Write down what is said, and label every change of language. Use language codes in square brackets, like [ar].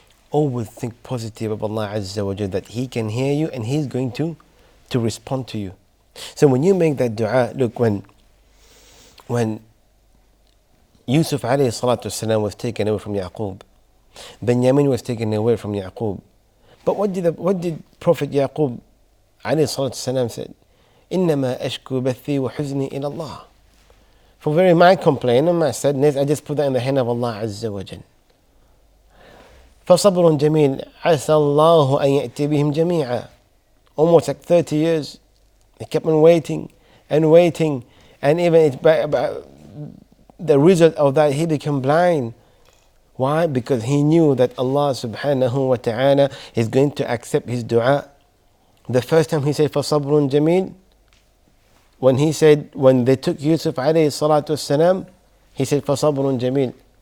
[en] Always think positive of Allah Azza wa Jal, that He can hear you and He's going to respond to you. So when you make that dua, look, when Yusuf alayhi salatu wasalam was taken away from Yaqub, Benjamin was taken away from Yaqub. But what did Prophet Yaqub alayhi salatu salam said? [ar] إنما أشكو بثي وحزني إلى الله. [en] For very my complaint and my sadness, I just put that in the hand of Allah Azza wa Jal. [ar] فصبر جميل عسى الله أن يأتي بهم جميعا. [en] Almost like 30 years, he kept on waiting and waiting, and even the result of that, he became blind. Why? Because he knew that Allah subhanahu wa ta'ala is going to accept his dua. The first time he said [ar] فصبر جميل, [en] when they took Yusuf alayhi salatu wasalam, he said فصبر جميل.